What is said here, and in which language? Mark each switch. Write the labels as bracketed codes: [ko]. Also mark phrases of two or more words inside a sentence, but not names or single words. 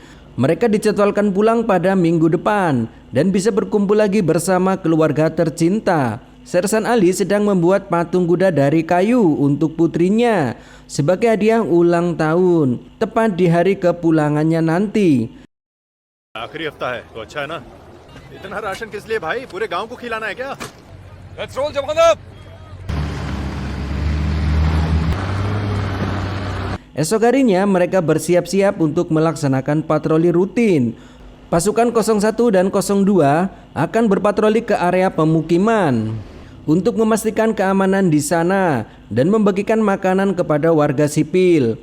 [id] Mereka dijadwalkan pulang pada minggu depan dan bisa berkumpul lagi bersama keluarga tercinta. Sersan Ali sedang membuat patung kuda dari kayu untuk putrinya sebagai hadiah ulang tahun, tepat di hari kepulangannya nanti. [hi] आखिरी हफ्ता है तो अच्छा है ना। इतना राशन किस लिए भाई? पूरे गांव को खिलाना है क्या? [en] let's roll [hi] जवान। [id] Esok harinya mereka bersiap-siap untuk melaksanakan patroli rutin. Pasukan 01 dan 02 akan berpatroli ke area pemukiman untuk memastikan keamanan di sana dan membagikan makanan kepada warga sipil.